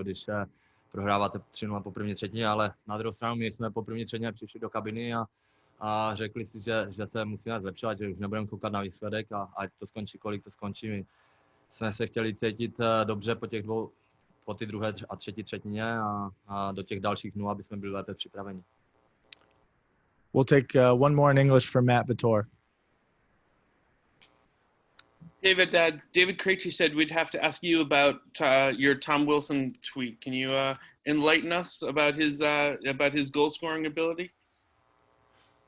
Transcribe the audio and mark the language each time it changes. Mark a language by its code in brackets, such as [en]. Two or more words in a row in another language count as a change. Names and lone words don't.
[cs] Když prohráváte 3-0 po první třetině, ale na druhou stranu my jsme po první třetině přišli do kabiny a řekli si, že se musíme zlepšovat, že už nebudeme koukat na výsledek a ať to skončí, kolik to skončí. My jsme se chtěli cítit dobře po ty druhé a třetí třetině a do těch dalších dnů, aby jsme byli lépe připraveni. [en] We'll take one more in English for Matt Vitor. David Krejci said we'd have to ask you about your Tom Wilson tweet. Can you enlighten us about his goal scoring ability?